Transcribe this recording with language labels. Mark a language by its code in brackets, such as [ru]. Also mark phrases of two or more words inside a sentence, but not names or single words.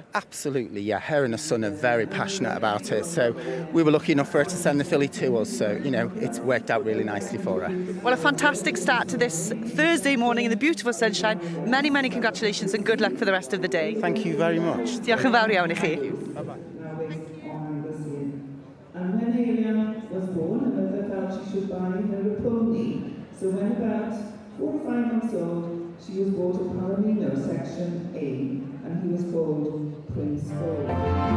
[en] Absolutely, yeah. Her and her son are very passionate about it, so we were lucky enough for her to send the filly to us, so, you know, it's worked out really nicely for her. Well, a fantastic start to this Thursday morning in the beautiful sunshine. Many, many congratulations and good luck for the rest of the day. Thank you very much. [cy] Diolch yn fawr iawn I chi. [en] Bye-bye. And when Arian was born, her mother felt she should buy her a pony. So when about 4 or 5 months old, she was bought a Palomino Section A, and he was called Prince Paul.